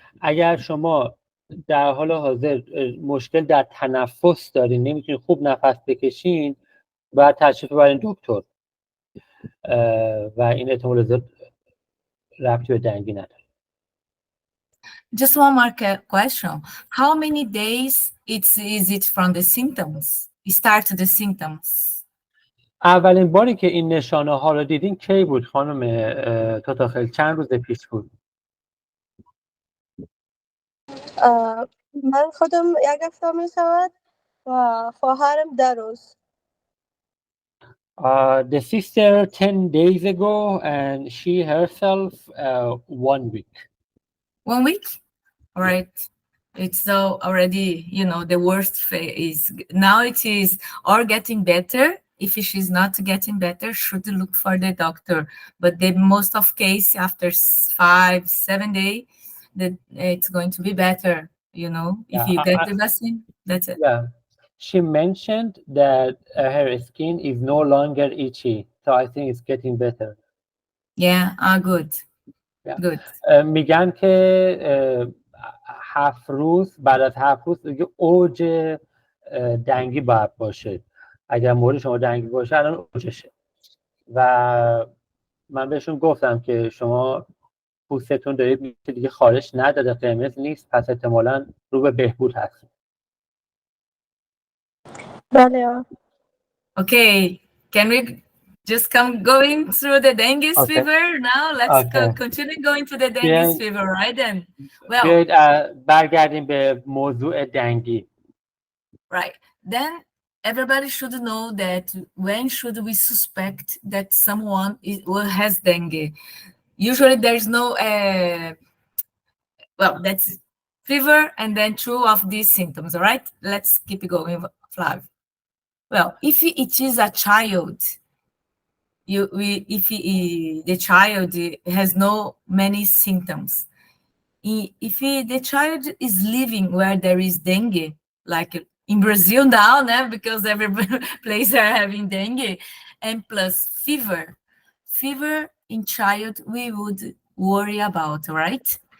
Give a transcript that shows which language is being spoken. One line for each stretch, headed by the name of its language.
Persian: اگر شما در حال حاضر مشکل در تنفس دارین، نمیتونین خوب نفس بکشین، باید تشریف ببرین دکتر و این احتمال زیاد ربطی به دنگی نداره.
English: Just one more question. How many days is it from the symptoms? Start the symptoms. اولین باری که این نشانه ها رو دیدین کی بود خانم تاتاخل؟ چند روز پیش بود؟ من خودم یک هفته می شود و خواهرم 10 روز. The sister 10 days ago and she herself 1 week. 1 week? All right. It's so already, the worst phase. Now it is or getting better. If she's not getting better, should look for the doctor. But the most of case after 5-7 days, that it's going to be better. If you get the vaccine, that's it. Yeah. She mentioned that her skin is no longer itchy, so I think it's getting better. Yeah, good. Yeah. Good.
Persian: میگن که 7 روز بعد از 7 روز دیگه اوج دنگی باید باشه. اگر مورد شما دنگی باشه الان اوجشه و من بهشون گفتم که شما پوستتون دارید دیگه خارش نداده، قرمز نیست، پس احتمالاً رو به بهبود هست. بله.
English: Okay, can we just going through the dengue fever now? Let's continue going to the dengue fever, right then?
Persian: Well, برگردیم به موضوع دنگی.
English: Right. Then everybody should know that when should we suspect that someone has dengue? Usually there's no, that's fever and then 2 of these symptoms, all right? Let's keep it going, Flav. Well, if it is a child, if the child has no many symptoms, if the child is living where there is dengue, like in Brazil now, because every place are having dengue, and plus fever in child, we would worry about, right?